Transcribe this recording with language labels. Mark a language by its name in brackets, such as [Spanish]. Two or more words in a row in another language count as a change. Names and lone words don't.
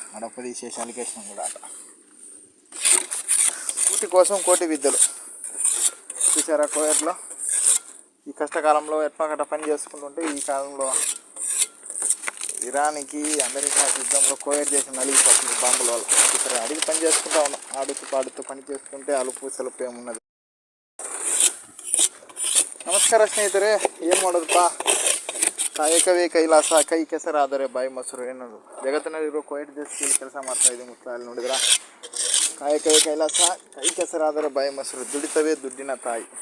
[Telugu] అటొప్ప తీసేసి అలికేసినాం కూడా అట. కూటి కోసం కోటి విద్యలు చూసారా కోవిడ్లో. ఈ కష్టకాలంలో ఎట్లా పని చేసుకుంటుంటే, ఈ కాలంలో ఇరాన్కి అమెరికా యుద్ధంలో కోవిడ్ చేసి నలిగిపోతుంది బాంబుల వల్ల. ఇక్కడ అడిగి పని చేసుకుంటా ఉన్నాం. ఆడుతూ పాడుతూ పని చేసుకుంటే అలుపు సెలుపు ఏమున్నది. [Kannada] ನಮಸ್ಕಾರ ಸ್ನೇಹಿತರೆ. ಏನು ಮಾಡೋದಪ್ಪ, ಕಾಯಕವೇ ಕೈಲಾಸ ಕೈ ಕೆಸರಾದರೆ ಬಾಯಿ ಮೊಸರು. ಏನದು ಜಗತ್ತಿನಲ್ಲಿರೋ ಕೋವಿಡ್ ದೇಶದಲ್ಲಿ ಕೆಲಸ ಮಾಡ್ತಾಯಿದ್ದೀವಿ ಮುತ್ತಲ್ಲಿ. ನೋಡಿದ್ರ, ಕಾಯಕವೇ ಕೈಲಾಸ ಕೈ ಕೆಸರಾದರೆ ಬಾಯಿ ಮೊಸರು, ದುಡಿತವೇ ದುಡ್ಡಿನ ತಾಯಿ.